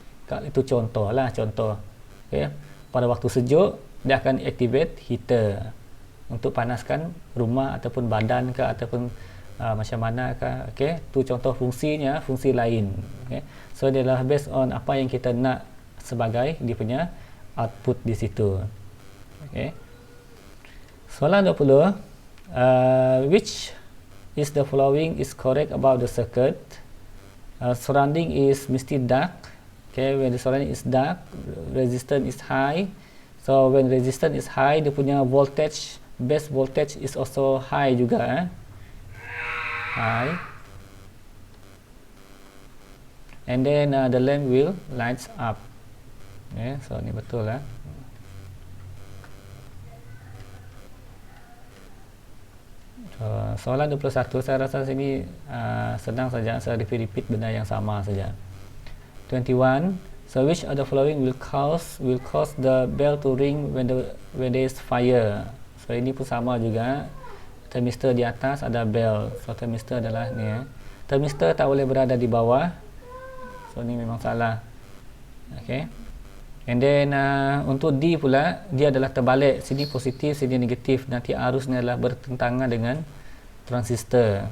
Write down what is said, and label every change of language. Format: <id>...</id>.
<ms>Kalau itu contoh lah, contoh. Okay. Pada waktu sejuk, dia akan activate heater untuk panaskan rumah ataupun badan ke, ataupun macam mana ke. Okay. Itu contoh fungsinya, fungsi lain. Okay. So dia adalah based on apa yang kita nak sebagai dia punya output di situ. Okay.</ms> <en>Soalan 20, which is the following is correct about the circuit? Surrounding is mesti dark. Okay, when the surrounding is dark, resistance is high. So when resistance is high, dia punya voltage, base voltage is also high juga. High. And then the lamp will lights up. Okay,</en> <ms>so ni betul lah. Soalan 21, saya rasa sini senang saja, saya repeat benda yang sama saja.</ms> <en>21, so which of the following will cause the bell to ring when there is fire?</en> <ms>So ini pun sama juga. Thermistor di atas ada bell. So thermistor adalah ni ya. Thermistor tak boleh berada di bawah. So ni memang salah. Okay. And then untuk D pula, dia adalah terbalik. Sini positif, sini negatif. Nanti arusnya adalah bertentangan dengan transistor.</ms>